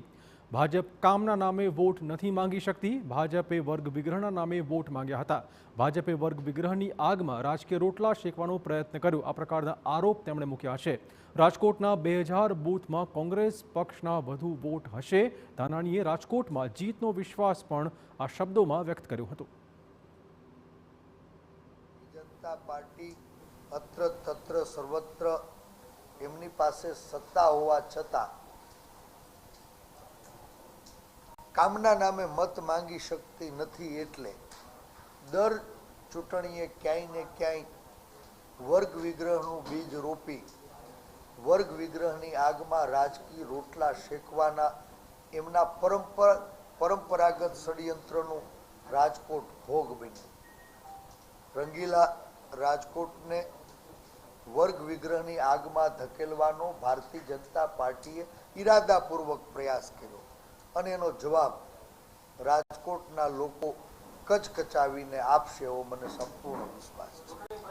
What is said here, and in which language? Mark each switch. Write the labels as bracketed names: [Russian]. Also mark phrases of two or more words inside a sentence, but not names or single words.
[Gujarati] ભાજપ કામના નામે વોટ નથી માંગી શકતી, ભાજપે વર્ગ વિગ્રહના નામે વોટ માંગ્યા હતા। ભાજપે વર્ગ વિગ્રહની આગમાં રાજકીય રોટલા શેકવાનો પ્રયત્ન કર્યો, આ પ્રકારના આરોપ તેમણે મૂક્યા છે। રાજકોટના 2000 બૂથમાં કોંગ્રેસ પક્ષના વધુ વોટ હશે। ધાનાણીએ રાજકોટમાં જીતનો વિશ્વાસ પણ આ શબ્દોમાં વ્યક્ત કર્યો હતો। જનતા પાર્ટી [Sanskrit] अत्र तत्र सर्वत्र [Gujarati] એમની પાસે સત્તા હોવા છતાં કામના નામે મત માંગી શકતી નથી, એટલે દર ચૂંટણીએ ક્યાંય ને ક્યાંય વર્ગ વિગ્રહનું બીજ રોપી વર્ગ વિગ્રહની આગમાં રાજકીય રોટલા શેકવાના એમના પરંપરાગત ષડ્યંત્રનું રાજકોટ ભોગ બન્યું। રંગીલા રાજકોટ ને વર્ગ વિગ્રહ [Hindi] की आग में [Gujarati] ધકેલવાનો ભારતીય જનતા પાર્ટીએ ઇરાદાપૂર્વક પ્રયાસ કર્યો અને એનો જવાબ રાજકોટના લોકો કચકચાવીને આપશે એવો મને સંપૂર્ણ વિશ્વાસ છે।